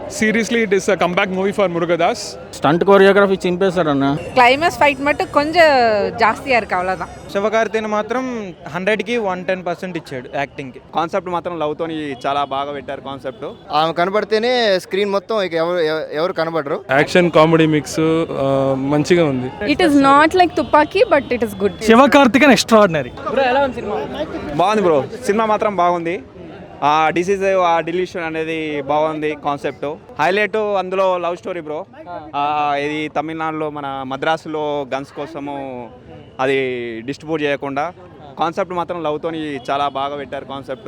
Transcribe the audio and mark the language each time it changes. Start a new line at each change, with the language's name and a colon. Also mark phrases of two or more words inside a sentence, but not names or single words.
English: Seriously, it is a comeback movie for Murugadas. stunt choreography
Telugu: చింపేశారన్న.
English: climax fight
Tamil: மட்டும் கொஞ்சம் ஜாஸ்தியாக இருக்குது அவ்வளோதான்.
Telugu: శివకార్తిని మాత్రం 100కి 110% ఇచ్చాడు యాక్టింగ్కి. కాన్సెప్ట్ మాత్రం లవ్తోని చాలా బాగా పెట్టారు కాన్సెప్ట్. ఆమె కనబడితేనే స్క్రీన్ మొత్తం ఇక ఎవరు కనబడరు.
English: action comedy mix
Telugu: మంచిగా ఉంది.
English: It is not like Tupaki, but it is good.
Telugu: శివకార్తికేయన్ ఎక్స్ట్రాడినరీ. బాగుంది బ్రో, సినిమా మాత్రం బాగుంది. ఆ డిసీజ్ ఆ డిలీషన్ అనేది బాగుంది కాన్సెప్ట్. హైలైట్ అందులో
English: love story bro.
Telugu: ఇది తమిళనాడులో మన మద్రాసులో గన్స్ కోసము అది డిస్ట్రిబ్యూట్ చేయకుండా కాన్సెప్ట్ మాత్రం లవ్తోని చాలా బాగా పెట్టారు కాన్సెప్ట్.